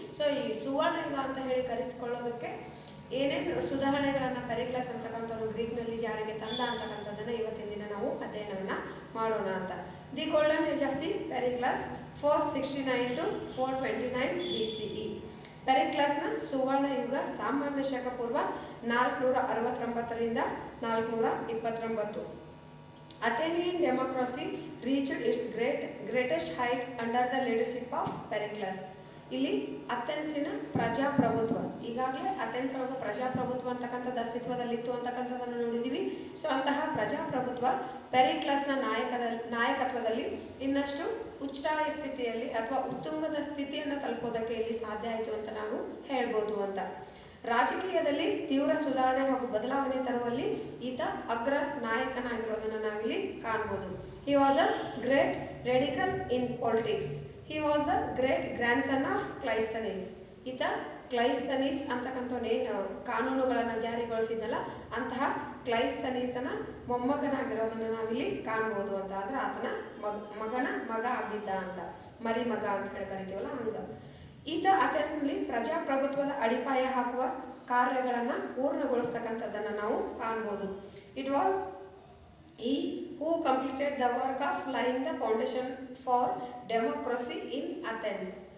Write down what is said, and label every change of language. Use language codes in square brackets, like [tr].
[kn] So ಈ ಸುವರ್ಣ ಯುಗ ಅಂತ ಹೇಳಿ ಕರೆಸಿಕೊಳ್ಳೋದಕ್ಕೆ ಏನೇನು ಸುಧಾರಣೆಗಳನ್ನು ಪೆರಿಕ್ಲಸ್ ಅಂತಕ್ಕಂಥವ್ರು ಗ್ರೀಕ್ನಲ್ಲಿ ಜಾರಿಗೆ ತಂದ ಅಂತಕ್ಕಂಥದ್ದನ್ನು ಇವತ್ತಿನ ದಿನ ನಾವು ಅಧ್ಯಯನವನ್ನು ಮಾಡೋಣ ಅಂತ. [en] The golden age of the Pericles 469 to 429 BCE. [kn] ಪೆರಿಕ್ಲಸ್ನ ಸುವರ್ಣ ಯುಗ ಸಾಮಾನ್ಯ ಶಕ ಪೂರ್ವ 469 429. [en] Athenian democracy reached its greatest height under the leadership of Pericles. [kn] ಇಲ್ಲಿ ಅಥೆನ್ಸಿನ ಪ್ರಜಾಪ್ರಭುತ್ವ, ಈಗಾಗಲೇ ಅಥೆನ್ಸ್ ಒಳಗೆ ಪ್ರಜಾಪ್ರಭುತ್ವ ಅಂತಕ್ಕಂಥದ್ದು ಅಸ್ತಿತ್ವದಲ್ಲಿತ್ತು ಅಂತಕ್ಕಂಥದ್ದನ್ನು ನೋಡಿದ್ದೀವಿ. ಸೊ ಅಂತಹ ಪ್ರಜಾಪ್ರಭುತ್ವ ಪೆರಿಕ್ಲಸ್ನ ನಾಯಕತ್ವದಲ್ಲಿ ಇನ್ನಷ್ಟು ಉಚ್ಚಾಯ ಸ್ಥಿತಿಯಲ್ಲಿ ಅಥವಾ ಉತ್ತುಂಗದ ಸ್ಥಿತಿಯನ್ನು ತಲುಪೋದಕ್ಕೆ ಇಲ್ಲಿ ಸಾಧ್ಯ ಆಯಿತು ಅಂತ ನಾವು ಹೇಳ್ಬೋದು ಅಂತ. ರಾಜಕೀಯದಲ್ಲಿ ತೀವ್ರ ಸುಧಾರಣೆ ಹಾಗೂ ಬದಲಾವಣೆ ತರುವಲ್ಲಿ ಈತ ಅಗ್ರ ನಾಯಕನಾಗಿರೋದನ್ನು ನಾವಿಲ್ಲಿ ಕಾಣ್ಬೋದು. [en] He was a great radical in politics. He was the great grandson of Cleisthenes. [kn] ಈತ ಕ್ಲೈಸ್ತನೀಸ್ ಅಂತಕ್ಕಂಥವನ್ನೇನು ಕಾನೂನುಗಳನ್ನು ಜಾರಿಗೊಳಿಸಿದ್ನಲ್ಲ ಅಂತಹ ಕ್ಲೈಸ್ತನೀಸನ ಮೊಮ್ಮಗನಾಗಿರೋದನ್ನು ನಾವಿಲ್ಲಿ ಕಾಣ್ಬೋದು ಅಂತ. ಆದರೆ ಆತನ ಮಗನ ಮಗ ಆಗಿದ್ದ ಅಂತ, ಮರಿ ಮಗ ಅಂತ ಹೇಳಿ ಕರಿತೀವಲ್ಲ ಹಂಗ. ಈತ ಅಥೆನ್ಸ್ನಲ್ಲಿ ಪ್ರಜಾಪ್ರಭುತ್ವದ ಅಡಿಪಾಯ ಹಾಕುವ ಕಾರ್ಯಗಳನ್ನು ಪೂರ್ಣಗೊಳಿಸ್ತಕ್ಕಂಥದ್ದನ್ನು ನಾವು ಕಾಣ್ಬೋದು. [en] It was he who completed the work of laying the foundation for democracy in Athens.